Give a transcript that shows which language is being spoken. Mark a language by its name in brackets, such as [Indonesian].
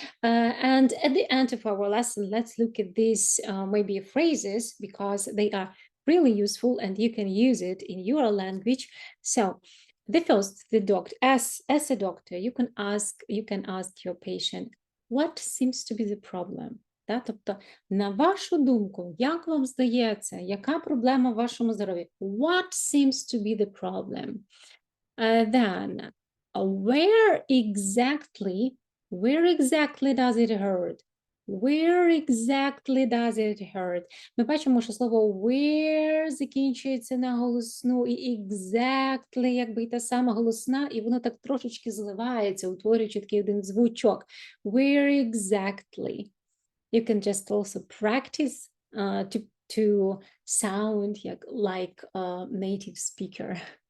[English] And at the end of our lesson, let's look at these maybe phrases because they are really useful and you can use it in your language. So the first, the doctor, as a doctor, you can ask your patient, what seems to be the problem? [Ukrainian] Да? Тобто, на вашу думку, як вам здається, яка проблема в вашому здоров'ї? [English] What seems to be the problem? Then, where exactly does it hurt? Where exactly does it hurt? [Ukrainian] Ми бачимо, що слово where закінчується на голосну, і exactly, якби і та сама голосна, і воно так трошечки зливається, утворюючи такий один звучок. [English] Where exactly? You can just also practice to sound like a native speaker.